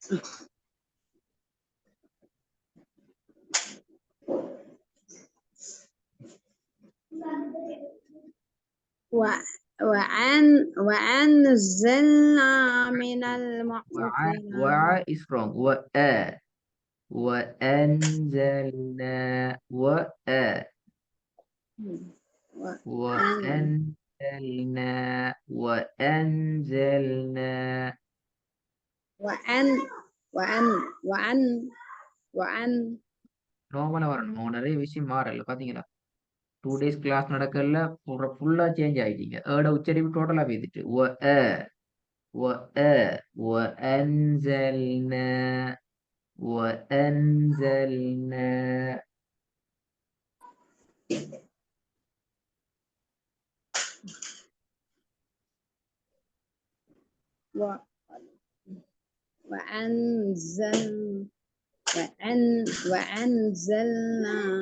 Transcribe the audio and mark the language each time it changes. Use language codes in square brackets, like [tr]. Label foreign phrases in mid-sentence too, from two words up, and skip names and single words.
[ar] وأنزلنا من المعصرات [en] Wa is wrong. [ar] وأنزلنا وأن وأنزلنا وأنزلنا وأن وأن وأن وأن [ta] நோமலா வரணும். அவங்க நிறைய விஷயம் மாறல பாத்தீங்களா? 2 days கிளாஸ் நடக்கல, [en] full change [ta] ஆயிட்டீங்க. உச்சரிப்பு டோட்டலா பேசிட்டு [ar] وأنزلنا وأنزلنا و- وأنزل وأنزلنا